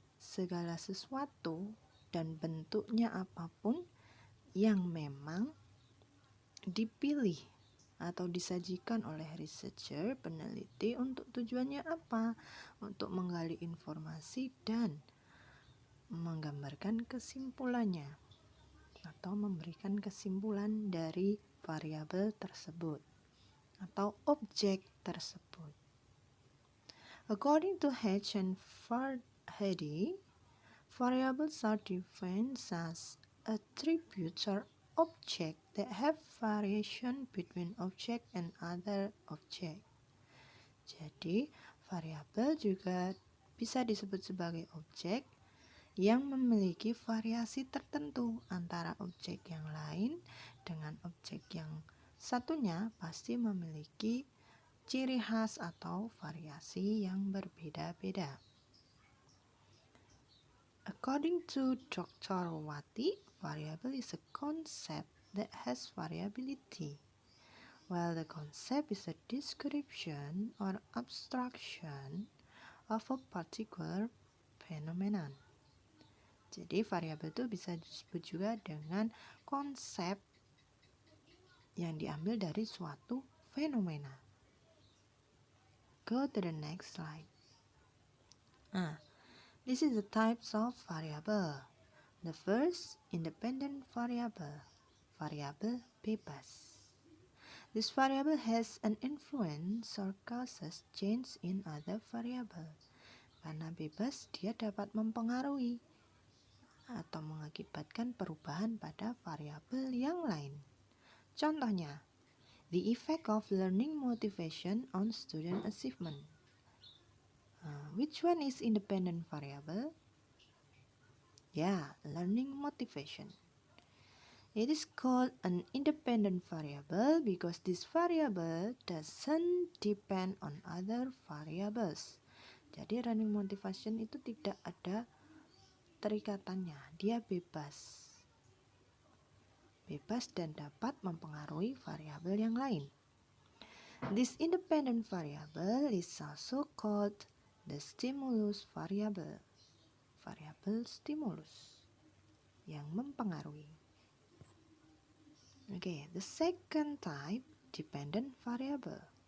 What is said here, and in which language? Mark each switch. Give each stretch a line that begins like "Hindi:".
Indonesian: Segala sesuatu dan bentuknya apapun yang memang dipilih atau disajikan oleh researcher, peneliti untuk tujuannya apa? Untuk menggali informasi dan menggambarkan kesimpulannya atau memberikan kesimpulan dari variabel tersebut atau objek tersebut.
English: According to Hedge and Farhadi, variables are defined as attributes or objects that have variation between object and other object.
Indonesian: Jadi, variabel juga bisa disebut sebagai objek yang memiliki variasi tertentu antara objek yang lain dengan objek yang satunya pasti memiliki ciri khas atau variasi yang berbeda-beda.
English: According to Dr. Wati, variable is a concept that has variability, while the concept is a description or abstraction of a particular phenomenon.
Indonesian: Jadi variabel itu bisa disebut juga dengan konsep yang diambil dari suatu fenomena.
English: Go to the next slide. This is the types of variable. The first, independent variable.
Indonesian: Variable bebas.
English: This variable has an influence or causes change in other variable.
Indonesian: Karena bebas, dia dapat mempengaruhi atau mengakibatkan perubahan pada variabel yang lain. Contohnya,
English: the effect of learning motivation on student achievement. Which one is independent variable? Yeah, learning motivation. It is called an independent variable because this variable doesn't depend on other variables.
Indonesian: Jadi
English: learning motivation
Indonesian: itu tidak ada terikatannya, dia bebas. Bebas dan dapat mempengaruhi variabel yang lain.
English: This independent variable is also called the stimulus variable.
Indonesian: Variabel stimulus yang mempengaruhi.
English: Okay, the second type, dependent variable.